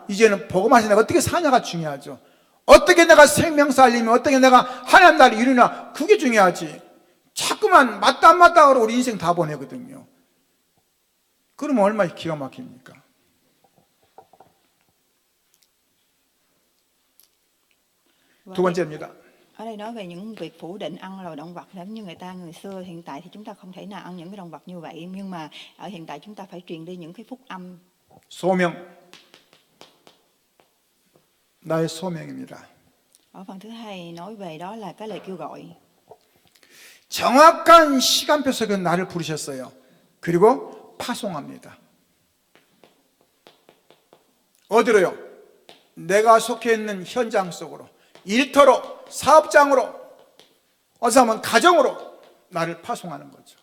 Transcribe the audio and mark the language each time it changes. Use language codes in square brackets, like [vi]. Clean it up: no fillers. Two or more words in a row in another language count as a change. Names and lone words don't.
[ko] 이제는 복음하신 내가 어떻게 사냐가 중요하죠. 어떻게 내가 생명 살리며 어떻게 내가 하나님 나라를 이루나, 그게 중요하지. 자꾸만 맞다 안 맞다 그러고 우리 인생 다 보내거든요. 그러면 얼마나 기가 막힙니까? 두 번째입니다. [vi] Ở đây nói về những việc phủ định ăn là động vật giống như người xưa. Hiện tại thì chúng ta không thể nào ăn những cái động vật như vậy, nhưng mà ở hiện tại chúng ta phải truyền đi những cái phúc âm. [ko] 소명, 나의 소명입니다. [vi] Ở phần thứ hai nói về đó là cái lời kêu gọi. [ko] 정확한 시간표 속에 나를 부르셨어요. 그리고 파송합니다. 어디로요? 내가 속해 있는 현장 속으로, 일터로, 사업장으로, 어서 하면 가정으로 나를 파송하는 거죠.